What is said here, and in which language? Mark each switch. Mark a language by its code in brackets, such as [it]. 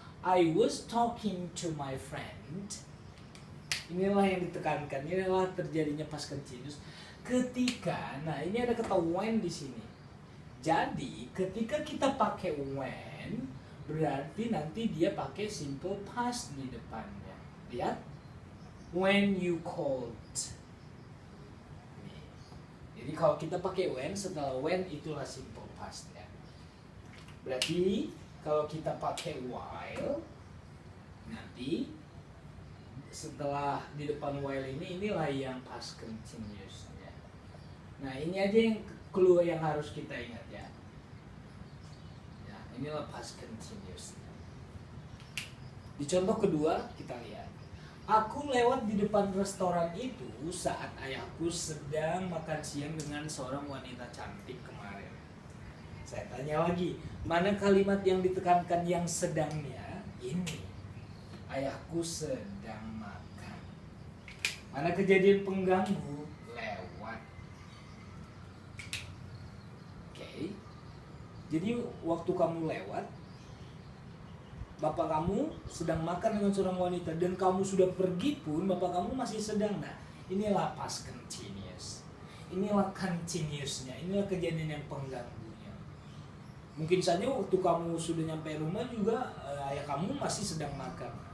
[en] I was talking to my friend. [id] Inilah yang ditekankan. Inilah terjadinya past continuous. Ketika, nah ini ada kata when di sini. Jadi, ketika kita pakai when, berarti nanti dia pakai simple past di depannya. Lihat. [en] When you called. [id] Jadi kalau kita pakai when, setelah when itulah simple past ya. Berarti kalau kita pakai while, nanti setelah di depan while inilah yang past continuous ya. Nah, ini aja yang clue yang harus kita ingat ya. Ya, inilah past continuous. Di contoh kedua kita lihat. Aku lewat di depan restoran itu saat ayahku sedang makan siang dengan seorang wanita cantik kemarin. Saya tanya lagi, mana kalimat yang ditekankan yang sedangnya? Ini. Ayahku sedang makan. Mana kejadian pengganggu? Lewat. Oke. Jadi waktu kamu lewat, bapak kamu sedang makan dengan seorang wanita dan kamu sudah pergi pun bapak kamu masih sedang. Nah, inilah past continuous. Inilah continuousnya. Inilah kejadian yang pengganggunya. Mungkin saja waktu kamu sudah nyampe rumah juga ayah kamu masih sedang makan.